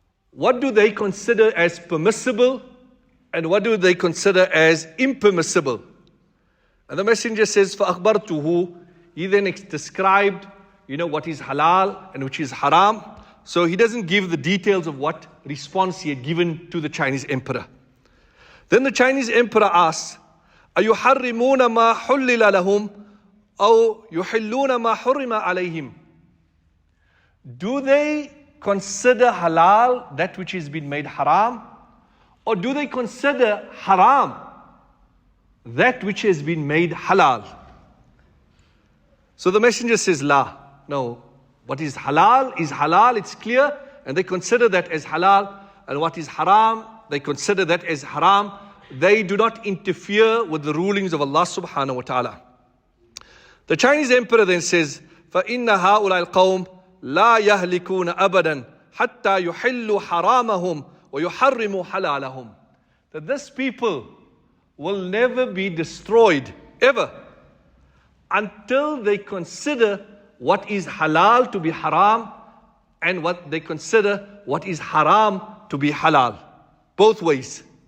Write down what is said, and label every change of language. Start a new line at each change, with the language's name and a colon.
English: What do they consider as permissible and what do they consider as impermissible? And the messenger says,
Arabic: فَأَخْبَرْتُهُ.
English: He then described, what is halal and which is haram. So he doesn't give the details of what response he had given to the Chinese emperor. Then the Chinese emperor asks,
Arabic: أَيُحَرِّمُونَ مَا حُلِّلَ لَهُمْ أَوْ يُحِلُّونَ مَا حُرِّمَ عَلَيْهِمْ.
English: Do they consider halal that which has been made haram? Or do they consider haram that which has been made halal? So the messenger says, La. No, what is halal, it's clear, and they consider that as halal, and what is haram, they consider that as haram. They do not interfere with the rulings of Allah subhanahu wa ta'ala. The Chinese emperor then says,
Arabic: فَإِنَّ هَؤُلَاءِ الْقَوْمِ لَا يَهْلِكُونَ أَبَدًا حَتَّى يُحِلُّوا حَرَامَهُمْ وَيُحَرِّمُوا حَلَالَهُمْ.
English: That this people will never be destroyed, ever, until they consider what is halal to be haram and what they consider what is haram to be halal. Both ways.